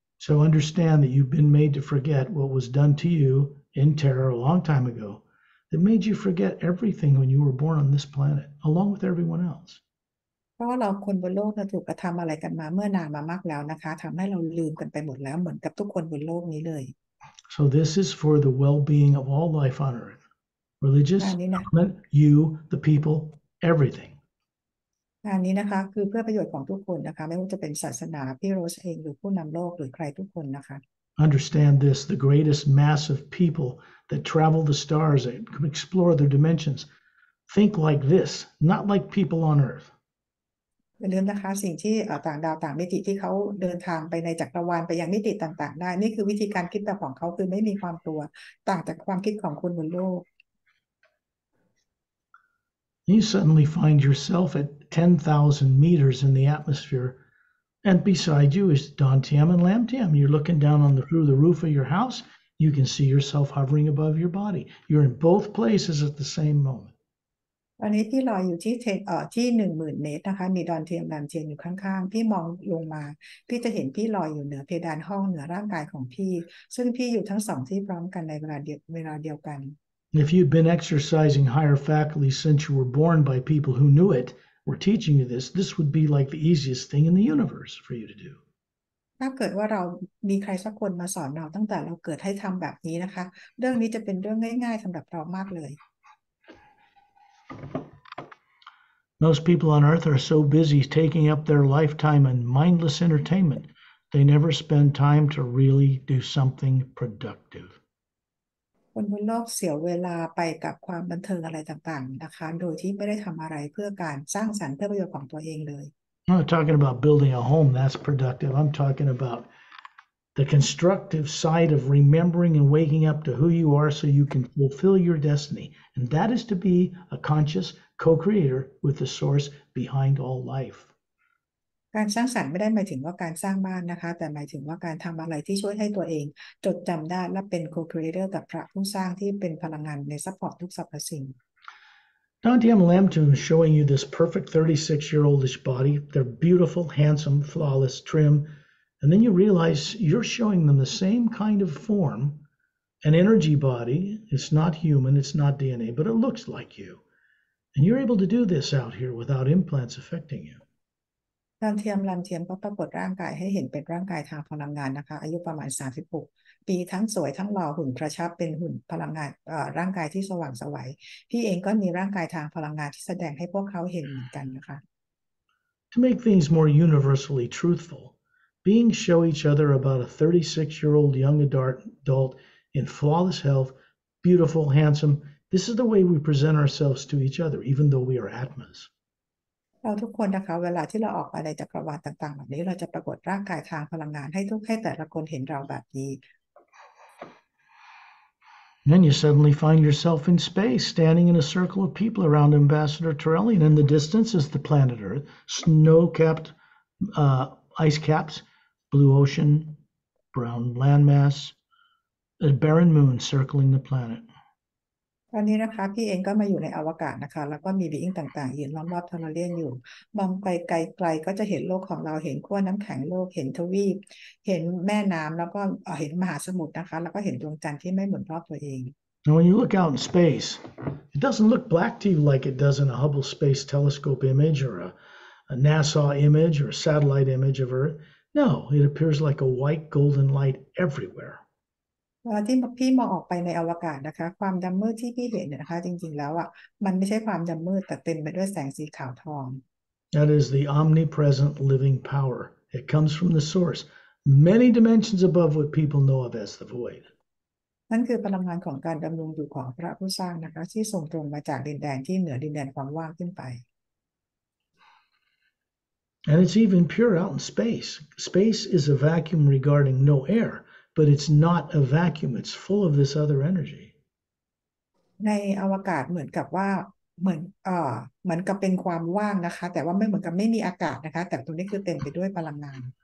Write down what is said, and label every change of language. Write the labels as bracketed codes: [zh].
[en] So understand that you've been made to forget what was done to you in terror a long time ago that made you forget everything when you were born on this planet, along with everyone else. [th] เพราะว่าเราคนบนโลกถูกกระทำอะไรกันมาเมื่อนานมามากแล้วนะคะทำให้เราลืมกันไปหมดแล้วเหมือนกับทุกคนบนโลกนี้เลย [en] So this is for the well-being of all life on earth. Religious, government, you, the people, everything. [th] งานนี้นะคะคือเพื่อประโยชน์ของทุกคนนะคะไม่ว่าจะเป็นศาสนาพี่โรสเองหรือผู้นำโลกหรือใครทุกคนนะคะ [en] Understand this, the greatest mass of people that travel the stars and explore their dimensions think like this, not like people on earth. [th] อย่าลืมนะคะสิ่งที่ต่างดาวต่างมิติที่เขาเดินทางไปในจักรวาลไปยังมิติต่างๆได้นี่คือวิธีการคิดแบบของเขาคือไม่มีความกลัวต่างจากความคิดของคนบนโลก [en] You suddenly find yourself at 10,000 meters in the atmosphere, and beside you is Dantiam and Lamtiam. You're looking down through the roof of your house. You can see yourself hovering above your body. You're in both places at the same moment. [th] ตอนนี้พี่ลอยอยู่ที่10,000 เมตรนะคะมีดอนเทียมแลมเทียมอยู่ข้างๆพี่มองลงมาพี่จะเห็นพี่ลอยอยู่เหนือเพดานห้องเหนือร่างกายของพี่ซึ่งพี่อยู่ทั้งสองที่พร้อมกันในเวลาเดียวกัน [en] If you'd been exercising higher faculties since you were born by people who knew it, were teaching you this would be like the easiest thing in the universe for you to do. [th] ถ้าเกิดว่าเรามีใครสักคนมาสอนเราตั้งแต่เราเกิดให้ทำแบบนี้นะคะเรื่องนี้จะเป็นเรื่องง่ายๆสำหรับเรามากเลย [en] Most people on earth are so busy taking up their lifetime in mindless entertainment, they never spend time to really do something productive. [th] คนบนโลกเสียเวลาไปกับความบันเทิงอะไรต่างๆนะคะโดยที่ไม่ได้ทำอะไรเพื่อการสร้างสรรค์เพื่อประโยชน์ของตัวเองเลย [en] I'm not talking about building a home, that's productive. I'm talking about the constructive side of remembering and waking up to who you are so you can fulfill your destiny. And that is to be a conscious co-creator with the source behind all life. [th] การสร้างสรรค์ไม่ได้หมายถึงว่าการสร้างบ้านนะคะแต่หมายถึงว่าการทำอะไรที่ช่วยให้ตัวเองจดจำได้และเป็น co-creator กับพระผู้สร้างที่เป็นพลังงานในซัพพอร์ตทุกสรรพสิ่ง [en] Dantiam Lamtum is showing you this perfect 36-year-oldish body. They're beautiful, handsome, flawless, trim. And then you realize you're showing them the same kind of form an energy body. It's not human, it's not DNA, but it looks like you. And you're able to do this out here without implants affecting you. [th] รันเทียมก็ปรากฏร่างกายให้เห็นเป็นร่างกายทางพลังงานนะคะอายุประมาณ36ปีทั้งสวยทั้งหล่อหุ่นกระชับเป็นหุ่นพลังงานร่างกายที่สว่างไสวพี่เองก็มีร่างกายทางพลังงานที่แสดงให้พวกเขาเห็นเหมือนกันนะคะ [en] To make things more universally truthful, beings show each other about a 36-year-old young adult in flawless health, beautiful, handsome. This is the way we present ourselves to each other, even though we are Atmas. [th] เราทุกคนนะคะเวลาที่เราออกไปในจักรวาลต่างๆแบบนี้เราจะปรากฏร่างกายทางพลังงานให้แต่ละคนเห็นเราแบบนี้ [en] Then you suddenly find yourself in space, standing in a circle of people around Ambassador Torellian. In the distance is the planet Earth, snow-capped ice caps, blue ocean, brown landmass, a barren moon circling the planet. [th] ตอนนี้นะคะพี่เองก็มาอยู่ในอวกาศนะคะแล้วก็มีบีอิงต่างๆยืนล้อมรอบทอร์เรียนอยู่มองไปไกลๆก็จะเห็นโลกของเราเห็นขั้วน้ำแข็งโลกเห็นทวีปเห็นแม่น้ำแล้วก็เห็นมหาสมุทรนะคะแล้วก็เห็นดวงจันทร์ที่ไม่หมุนรอบตัวเอง [en] Now, when you look out in space, it doesn't look black to you like it does in a Hubble Space Telescope image or a NASA image or a satellite image of Earth. No, it appears like a white golden light everywhere. [th] เวลาที่พี่มองออกไปในอวกาศนะคะความดำมืดที่พี่เห็นเนี่ยนะคะจริงๆแล้วอ่ะมันไม่ใช่ความดำมืดแต่เต็มไปด้วยแสงสีขาวทอง [en] That is the omnipresent living power. It comes from the source, many dimensions above what people know of as the void. [th] นั่นคือพลังงานของการดำรงอยู่ของพระผู้สร้างนะคะที่ส่งตรงมาจากดินแดนที่เหนือดินแดนความว่างขึ้นไป [en] And it's even pure out in space. Space is a vacuum regarding no air, but it's not a vacuum. It's full of this other energy. [th] ในอวกาศเหมือนกับว่าเหมือนกับเป็นความว่างนะคะแต่ว่าไม่เหมือนกับไม่มีอากาศนะคะแต่ตรงนี้คือเต็มไปด้วยพลังงาน